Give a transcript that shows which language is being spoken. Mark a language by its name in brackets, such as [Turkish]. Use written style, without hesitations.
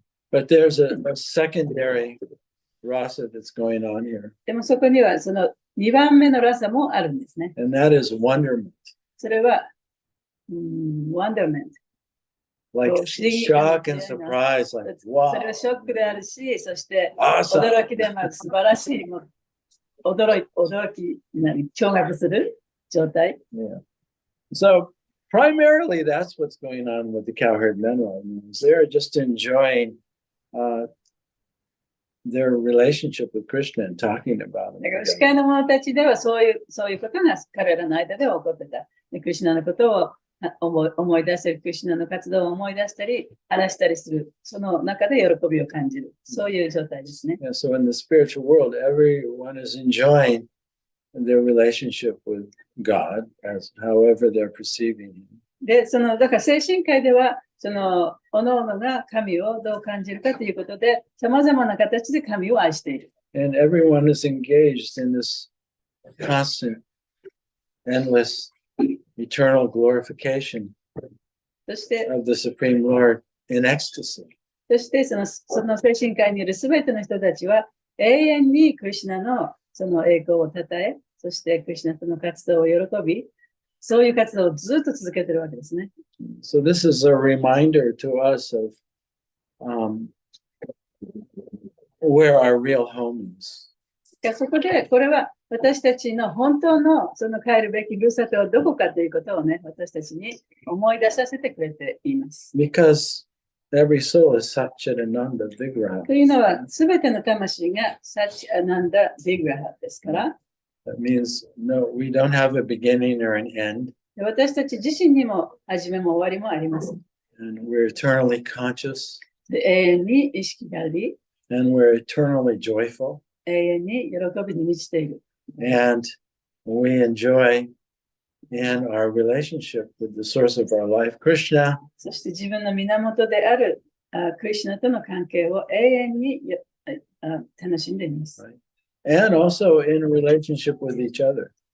[English] But there's a secondary rasa that's going on here, [Japanese] でもそこには2番目のラサもあるんですね。 [English] and that is wonderment. [Japanese] それは、wonderment。 [English] Like shock and surprise, like [Japanese] そ [English] wow. [Japanese] れはショックであるし、そして [English] Awesome. [Japanese] 驚きで素晴らしい、驚き、驚愕する状態。 [English] Yeah. So primarily, that's what's going on with the cowherd men right now. They're just enjoying their relationship with Krishna and talking about it. [Japanese] だから、司会の者たちではそういうことが彼らの間では起こってた。でクリシュナのことを思い出したり、クリシュナの活動を思い出したり、話したりする。その中で喜びを感じる。そういう状態ですね。 [English] Yeah, so in the spiritual world, everyone is enjoying their relationship with God as however they're perceiving him. [Japanese] で、だから精神界では、各々が神をどう感じるかということで、様々な形で神を愛している。 [English] And everyone is engaged in this constant, endless, eternal glorification [Japanese] そして、 [English] of the Supreme Lord in ecstasy. [Japanese] その精神界にいるすべての人たちは、永遠にクリシュナのその栄光を称え、そしてクリシュナとの活動を喜び、そういう活動をずっと続けているわけですね。 [English] So this is a reminder to us of where our real home is. [Japanese] そこで、これは私たちの本当のその帰るべきふるさとはどこかということをね、私たちに思い出させてくれています。 [English] Because every soul is SatyaDeva Vigraha. [Japanese] というのは、すべての魂がサチアナンダ・ビグラハですから、 [English] That means no, we don't have a beginning or an end, [Japanese] 私たち自身にも始めも終わりもあります。 [English] and we're eternally conscious, [Japanese] で永遠に意識があり、 [English] and we're eternally joyful, [Japanese] 永遠に喜びに満ちている。 [English] and we enjoy in our relationship with the source of our life, Krishna, [Japanese] そして自分の源であるクリシュナとの関係を永遠に楽しんでいます。 [English] and also in a relationship with each other.